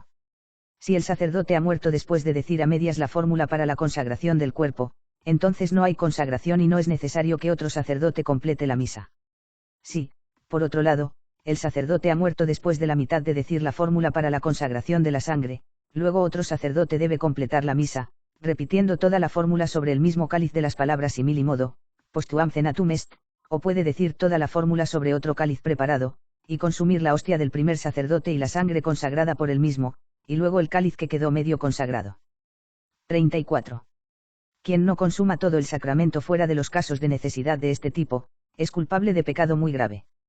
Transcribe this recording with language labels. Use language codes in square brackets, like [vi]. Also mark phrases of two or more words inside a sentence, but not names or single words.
[es] Si el sacerdote ha muerto después de decir a medias la fórmula para la consagración del cuerpo, entonces no hay consagración y no es necesario que otro sacerdote complete la misa. Si, por otro lado, el sacerdote ha muerto después de la mitad de decir la fórmula para la consagración de la sangre, luego otro sacerdote debe completar la misa, repitiendo toda la fórmula sobre el mismo cáliz de las palabras [la] simil y modo, postuam cenatum est, [es] o puede decir toda la fórmula sobre otro cáliz preparado, y consumir la hostia del primer sacerdote y la sangre consagrada por él mismo, y luego el cáliz que quedó medio consagrado. 34. Quien no consuma todo el sacramento fuera de los casos de necesidad de este tipo, es culpable de pecado muy grave.